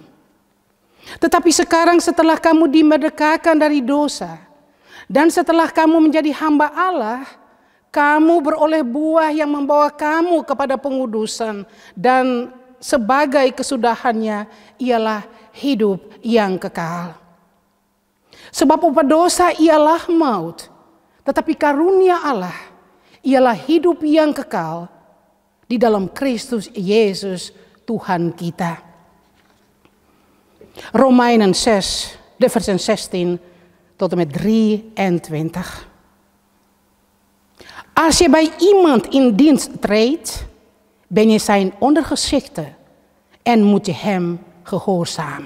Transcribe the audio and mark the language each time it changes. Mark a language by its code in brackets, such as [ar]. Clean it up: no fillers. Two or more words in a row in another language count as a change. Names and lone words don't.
[id] Tetapi sekarang setelah kamu dimerdekakan dari dosa, dan setelah kamu menjadi hamba Allah, kamu beroleh buah yang membawa kamu kepada pengudusan, dan sebagai kesudahannya ialah hidup yang kekal. Sebab upah dosa ialah maut, tetapi karunia Allah ialah hidup yang kekal di dalam Kristus Yesus Tuhan kita. [nl] Romeinen 6, de versen 16 tot en met 23. Als je bij iemand in dienst treedt, ben je zijn ondergeschikte en moet je hem gehoorzamen.